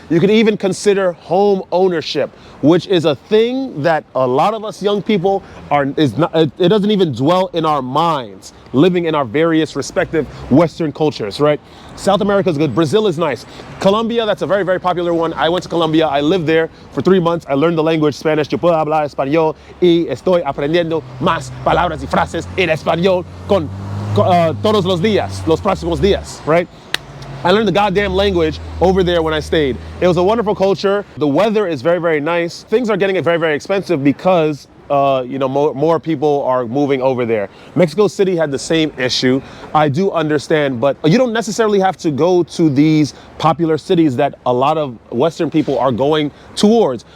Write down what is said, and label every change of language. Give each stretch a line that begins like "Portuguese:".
English: You could even consider home ownership, which is a thing that a lot of us young people it doesn't even dwell in our minds, living in our various respective Western cultures, right? South America is good. Brazil is nice. Colombia, that's a very, very popular one. I went to Colombia. I lived there for 3 months. I learned the language Spanish.
Spanish: Yo puedo hablar español y estoy aprendiendo más palabras y frases en español con todos los días, los próximos días, right?
English: I learned the goddamn language over there when I stayed. It was a wonderful culture. The weather is very, very nice. Things are getting very, very expensive because more people are moving over there. Mexico City had the same issue. I do understand, but you don't necessarily have to go to these popular cities that a lot of Western people are going towards.